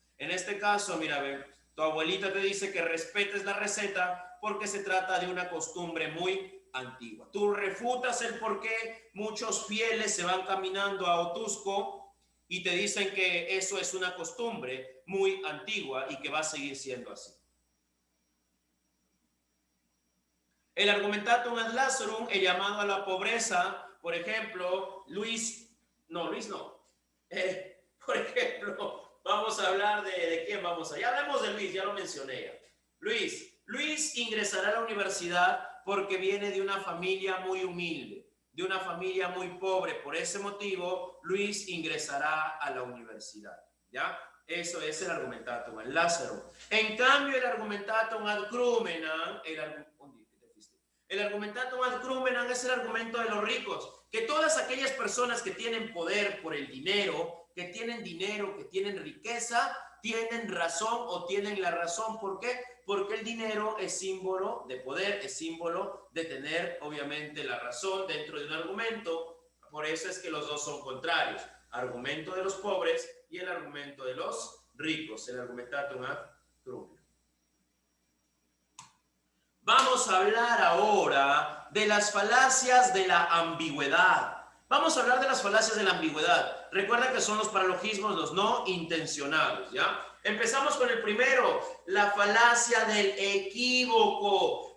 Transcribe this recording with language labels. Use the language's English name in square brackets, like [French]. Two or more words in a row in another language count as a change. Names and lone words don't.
[Spanish] En este caso, mira, ve, Tu abuelita te dice que respetes la receta porque se trata de una costumbre muy antigua. Tú refutas el por qué muchos fieles se van caminando a Otusco y te dicen que eso es una costumbre muy antigua y que va a seguir siendo así. [Latin] El argumentatum ad Lazarum, [Spanish] el llamado a la pobreza, por ejemplo, por ejemplo, vamos a hablar de quién vamos a... Ya hablamos de Luis, ya lo mencioné ya. Luis ingresará a la universidad porque viene de una familia muy humilde, de una familia muy pobre. Por ese motivo, Luis ingresará a la universidad, ¿ya? Eso es el [Latin] argumentatum ad Lazarum. [Spanish] En cambio, el [Latin] argumentatum ad Crúmenam, [Spanish] el [Latin] argumentatum ad Crúmenam [Spanish] es el argumento de los ricos, que todas aquellas personas que tienen poder por el dinero, que tienen riqueza, tienen razón o tienen la razón. ¿Por qué? Porque el dinero es símbolo de poder, es símbolo de tener, obviamente, la razón dentro de un argumento. Por eso es que los dos son contrarios. Argumento de los pobres y el argumento de los ricos, el [Latin] argumentatum ad Crúmenam. [Spanish] Vamos a hablar ahora de las falacias de la ambigüedad. Vamos a hablar de las falacias de la ambigüedad. Recuerda que son los paralogismos, los no intencionados, ¿ya? Empezamos con el primero, la falacia del equívoco.